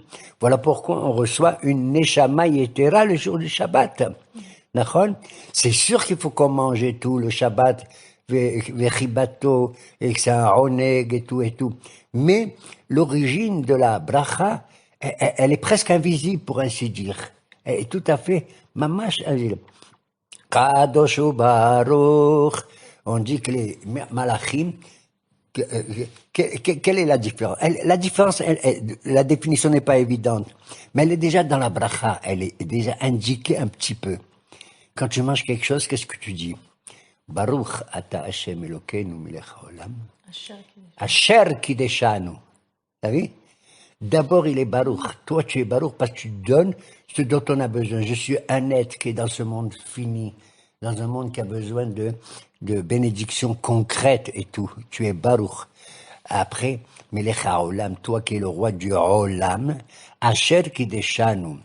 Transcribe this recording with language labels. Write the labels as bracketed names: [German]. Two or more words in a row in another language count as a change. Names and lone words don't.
[French] Voilà pourquoi on reçoit une [Hebrew] נשמה יתרה [French] le jour du Shabbat. D'accord? C'est sûr qu'il faut qu'on mange et tout, le Shabbat, vechibato, et que c'est un oneg et tout. Mais l'origine de la bracha, elle est presque invisible, pour ainsi dire. Elle est tout à fait mamash. [Hebrew] קדוש ברוך. [French] On dit que les malachim, quelle est la différence? La différence, la définition n'est pas évidente, mais elle est déjà dans la bracha, elle est déjà indiquée un petit peu. Quand tu manges quelque chose, qu'est-ce que tu dis? [Hebrew] ברוך אתה השם אלוקינו מלך העולם אשר קדשנו. [French] T'as vu? D'abord, il est Baruch. Toi, tu es Baruch parce que tu donnes ce dont on a besoin. Je suis un être qui est dans ce monde fini, dans un monde qui a besoin de bénédictions concrètes et tout. Tu es Baruch. Après, [Hebrew] מלך העולם, [French] toi qui es le roi du Olam, [Hebrew] אשר קדשנו.